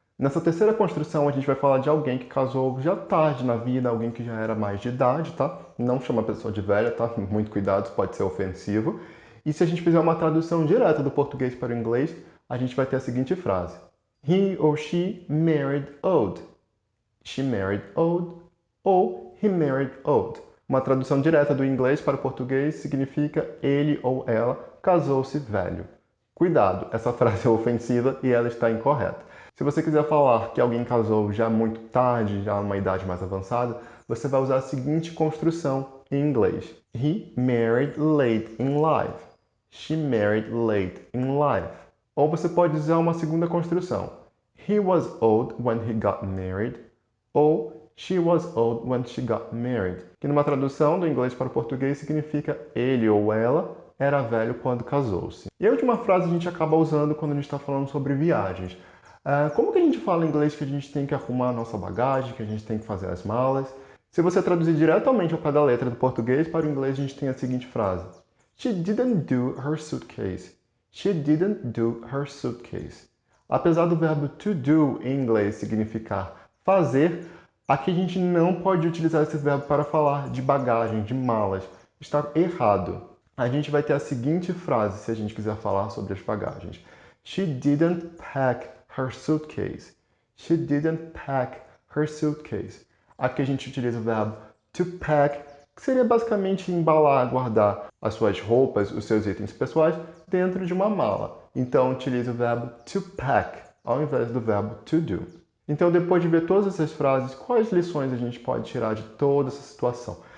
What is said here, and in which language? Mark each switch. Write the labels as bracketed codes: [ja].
[pt] Nessa terceira construção, a gente vai falar de alguém que casou já tarde na vida, alguém que já era mais de idade, tá? Não chama a pessoa de velha, tá? Muito cuidado, pode ser ofensivo. E se a gente fizer uma tradução direta do português para o inglês, a gente vai ter a seguinte frase: [en] He or she married old. She married old ou he married old. [pt] Uma tradução direta do inglês para o português significa ele ou ela casou-se velho. Cuidado, essa frase é ofensiva e ela está incorreta. Se você quiser falar que alguém casou já muito tarde, já numa idade mais avançada, você vai usar a seguinte construção em inglês. [en] He married late in life. She married late in life. [pt] Ou você pode usar uma segunda construção. [en] He was old when he got married. [pt] Ou [en] she was old when she got married. [pt] Que numa tradução do inglês para o português significa ele ou ela era velho quando casou-se. E a última frase a gente acaba usando quando a gente está falando sobre viagens. Como que a gente fala em inglês que a gente tem que arrumar a nossa bagagem, que a gente tem que fazer as malas? Se você traduzir diretamente ao pé da letra do português para o inglês, a gente tem a seguinte frase. [en] She didn't do her suitcase. She didn't do her suitcase. [pt] Apesar do verbo to do em inglês significar fazer, aqui a gente não pode utilizar esse verbo para falar de bagagem, de malas. Está errado. A gente vai ter a seguinte frase se a gente quiser falar sobre as bagagens. [en] She didn't pack her suitcase. She didn't pack her suitcase. [pt] Aqui a gente utiliza o verbo to pack, que seria basicamente embalar, guardar as suas roupas, os seus itens pessoais dentro de uma mala. Então utilize o verbo to pack ao invés do verbo to do. Então, depois de ver todas essas frases, quais lições a gente pode tirar de toda essa situação?